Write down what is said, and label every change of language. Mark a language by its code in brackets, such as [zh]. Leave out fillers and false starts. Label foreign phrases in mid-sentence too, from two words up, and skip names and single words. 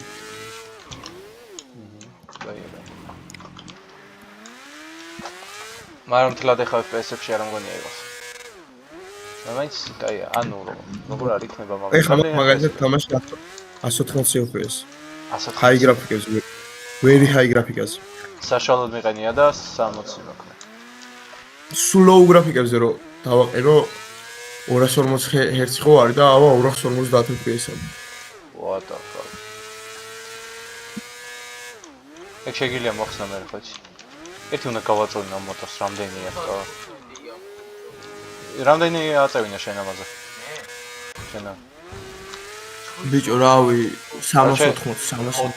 [ka] მაგრამ თლად ეხა FPS-ებში არ მგონია იყოს. მაინც კაი, ანუ როგორ არ იქნება მაგრამ ეხლა მაგალითად თამაში 180 FPS. 180 [en] high graphics, very high graphics. [ka] საშუალოდ მიყენია და 60 მოქმე. სულ [en] low graphics-ზე [ka] რო დავაყირო 240 Hz ხო არის და ავა 250 FPS-ა. [en] What the fuck? [ka] ეგ შეგიძლია მოხსნა მე ხო იცი? ერთი უნდა გავაწვენო მოტოს რამდენია ხო? რამდენი აწევინა შენ ამაზე? შენა. ბიჭო, რავი, 380.